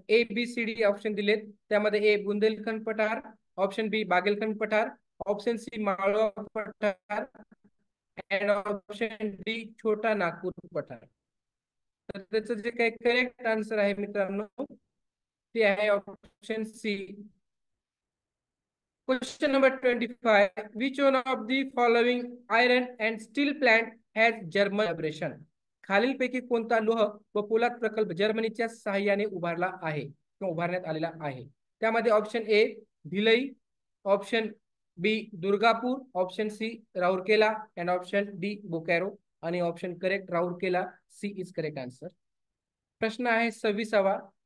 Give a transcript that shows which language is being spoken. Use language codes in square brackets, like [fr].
[mr] A B C D option दिलेत, त्यामध्ये ए बुंदेलखंड पठार, ऑप्शन बी बागेलखंड पठार, ऑप्शन सी माळवा पठार अँड ऑप्शन डी छोटा नागपूर पठार. तर त्याचं जे काही करेक्ट आन्सर आहे मित्रांनो ते आहे option C. [en] Question number 25. Which one of the following iron and steel plant has German collaboration? [mr] खालीलपैकी कोणता लोह व पोलाद प्रकल्प जर्मनीच्या सहाय्याने उभारला आहे किंवा उभारण्यात आलेला आहे? त्यामध्ये option A Bhilai, option B Durgapur, option C Rourkela and option D बोकॅरो. आणि option correct Rourkela, [en] C is correct answer. [mr] प्रश्न आहे 26वा.